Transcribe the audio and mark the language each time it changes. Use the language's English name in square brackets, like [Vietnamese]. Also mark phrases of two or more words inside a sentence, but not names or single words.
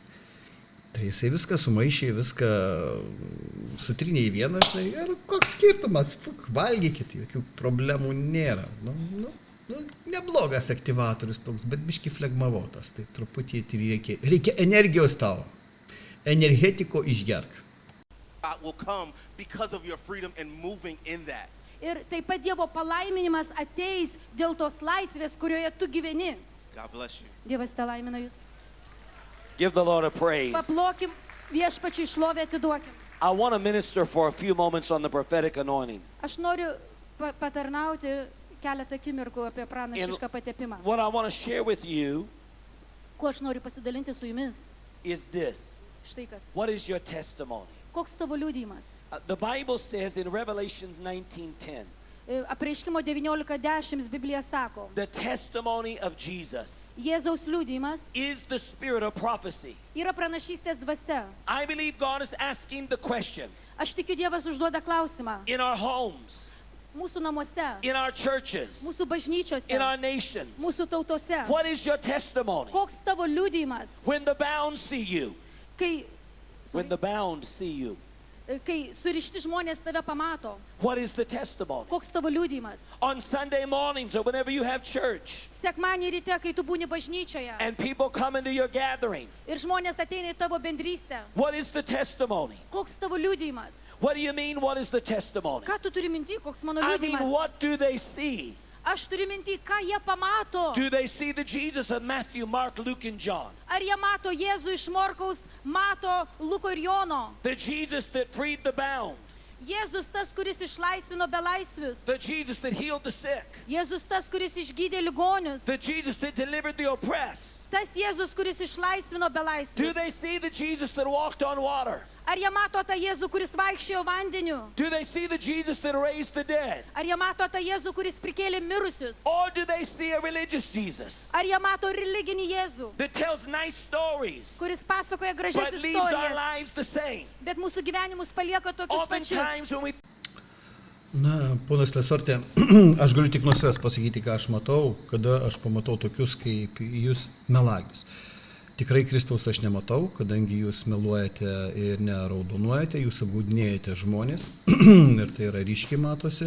[Lithuanian] Tai jisai viską sumaišė, viską sutrinė į vieną, žinai, ir koks skirtumas, valgykit, jokių problemų nėra. Nu, neblogas aktyvatorius toks, bet biški flegmavotas, tai truputį reikia energijos tau, energetiko išgerk. [English] God will come because of your freedom and moving in that. [Lithuanian] Ir taip pat Dievo palaiminimas ateis dėl tos laisvės, kurioje tu gyveni. [English] God bless you. [Lithuanian] Dievas te laimina jūs. [English] Give the Lord a praise. [Lithuanian] Paplokim, viešpačiui šlovę atiduokim. [English] I want to minister for a few moments on the prophetic anointing. [Lithuanian] Aš noriu patarnauti keletą akimirkų apie pranašišką patepimą. [English] What I want to share with you [Lithuanian] Kuo aš noriu pasidalinti su jumis? [English] is this. [Lithuanian] Štai kas. [English] What is your testimony? [Lithuanian] Koks tavo liudijimas? [English] The Bible says in Revelations 19:10, [Lithuanian] Apreiškimo 19:10 Biblija sako, [English] the testimony of Jesus [Lithuanian] Jėzaus liudijimas [English] is the spirit of prophecy. [Lithuanian] yra pranašystės dvasia. [English] I believe God is asking the question [Lithuanian] Aš tikiu, Dievas užduoda klausimą. [English] in our homes, [Lithuanian] Mūsų namuose, [English] in our churches, [Lithuanian] mūsų bažnyčiose, [English] in our nations. [Lithuanian] mūsų tautose. [English] What is your testimony? [Lithuanian] Koks tavo liudijimas, [English] When the bound see you, [Lithuanian] kai, [English] when the bound see you, [Lithuanian] kai surišti žmonės tave pamato, [English] What is the testimony? [Lithuanian] koks tavo liudijimas. [English] On Sunday mornings or whenever you have church [Lithuanian] Sekmadienį ryte, kai tu būni bažnyčioje [English] and people come into your gathering, [Lithuanian] ir žmonės ateina į tavo bendrystę, [English] what is the testimony? [Lithuanian] koks tavo liudijimas. [English] What do you mean, what is the testimony? [Lithuanian] Ką tu turi minty, koks mano [English] I mean, [Lithuanian] liudijimas? [English] what do they see? [Lithuanian] Aš turiu minty, ką jie pamato. [English] Do they see the Jesus of Matthew, Mark, Luke, and John? [Lithuanian] Ar jie mato Jėzų iš Morkaus, mato Luko ir Jono? [English] The Jesus that freed the bound, [Lithuanian] Jėzus tas, kuris išlaisvino belaisvius. [English] the Jesus that healed the sick, [Lithuanian] Jėzus tas, kuris išgydė ligonius. [English] the Jesus that delivered the oppressed. [Lithuanian] Tas Jėzus, kuris išlaisvino [English] Do [Lithuanian] belaisvius. [English] they see the Jesus that walked on water? [Lithuanian] Ar jie mato tą Jėzų, kuris vaikščiojo vandeniu? [English] Do they see the Jesus that raised the dead? [Lithuanian] Ar jie mato tą Jėzų, kuris prikėlė mirusius? [English] Or do they see a religious Jesus [Lithuanian] Ar jie mato religinį Jėzų, [English] that tells nice stories [Lithuanian] kuris pasakoja gražias [English] but leaves our [Lithuanian] istorijas, [English] lives the same? [Lithuanian] bet mūsų gyvenimus palieka tokius pačius? [English] Oftentimes when we [Lithuanian] Na, ponas Lesortė, aš galiu tik nuo savęs pasakyti, ką aš matau, kada aš pamatau tokius kaip jūs melagius. Tikrai Kristaus aš nematau, kadangi jūs meluojate ir neraudonuojate, jūs apgaudinėjate žmonės ir tai yra ryškiai matosi.